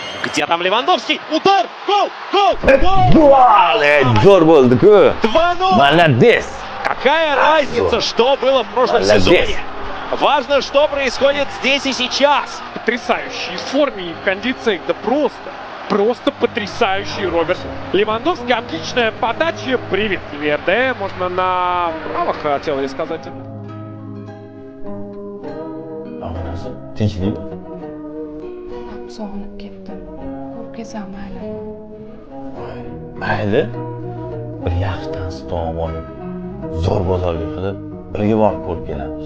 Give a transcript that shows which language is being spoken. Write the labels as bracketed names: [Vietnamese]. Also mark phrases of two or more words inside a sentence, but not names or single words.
[Russian] Где там Левандовский? Удар! Гол! Гол! [Uzbek] Zo'r bo'ldi-ku. 2-0! [Russian] Молодец. Какая разница, что было в прошлом Молодец. сезоне? Важно, что происходит здесь и сейчас. Потрясающий в форме и в кондициях, да просто потрясающий Роберт Левандовский. Отличная подача, привет, Верде, можно направо хотел я сказать. [Uzbek] Onasi tinchlikmi? Sog'inib ketdim. Ko'p kesam mayli. Mayli. Bir yaxshi tansi taom olib, zo'r bozorga qilib, birga borib ko'rib kelamiz.